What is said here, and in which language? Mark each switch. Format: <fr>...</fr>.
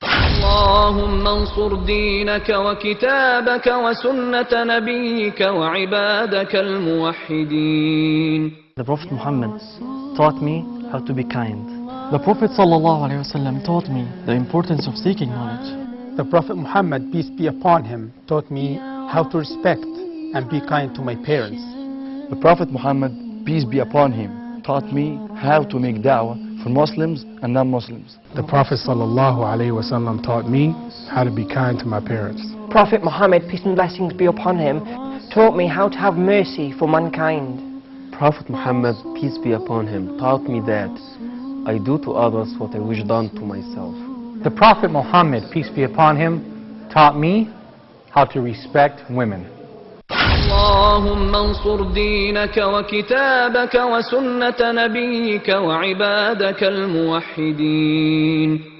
<ar>اللهم انصر دينك وكتابك وسنة نبيك وعبادك الموحدين.</ar> <en>The Prophet Muhammad taught me how to be kind. The Prophet ﷺ taught me the importance of seeking knowledge. The Prophet Muhammad, peace be upon him, taught me how to respect and be kind to my parents. The Prophet Muhammad, peace be upon him, taught me how to make da'wah for Muslims and non-Muslims. The Prophet ﷺ taught me how to be kind to my parents. Prophet Muhammad, peace and blessings be upon him, taught me how to have mercy for mankind. Prophet Muhammad, peace be upon him, taught me that I do to others what I wish done to myself. The Prophet Muhammad, peace be upon him, taught me how to respect women.</en> <ar>اللهم انصر دينك وكتابك وسنة نبيك وعبادك الموحدين.</ar>